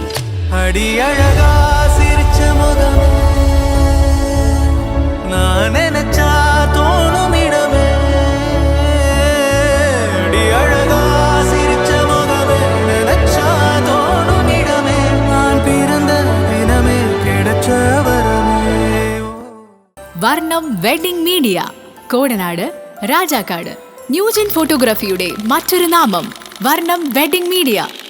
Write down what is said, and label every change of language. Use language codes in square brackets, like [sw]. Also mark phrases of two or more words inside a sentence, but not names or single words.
[ta] அடி அழகா சிரிச்ச முகமே நான் நினைச்சா தோணும் இடமே அடி அழகா சிரிச்ச முகமே நினைச்சா தோணும் இடமே நான் பிறந்த தினமே கிடைச்ச வரமே [ml] വർണ്ണം വെഡിംഗ് മീഡിയ കോടനാട് രാജാക്കാട് ന്യൂജൻ ഫോട്ടോഗ്രാഫിയുടെ മറ്റൊരു നാമം വർണ്ണം വെഡിംഗ് മീഡിയ